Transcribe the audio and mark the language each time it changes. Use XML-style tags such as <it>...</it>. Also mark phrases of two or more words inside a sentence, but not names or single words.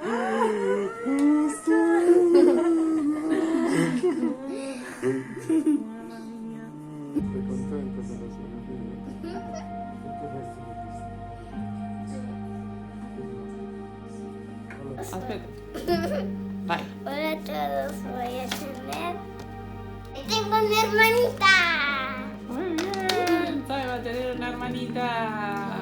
<it>Mamma mia. Sei contenta della sorellina? Tutto il resto l'ho visto. Aspetta. Vai.</it> <es>Hola a todos, voy a tener... ¡Tengo una hermanita! Muy bien. Sai, va a tener una hermanita.</es>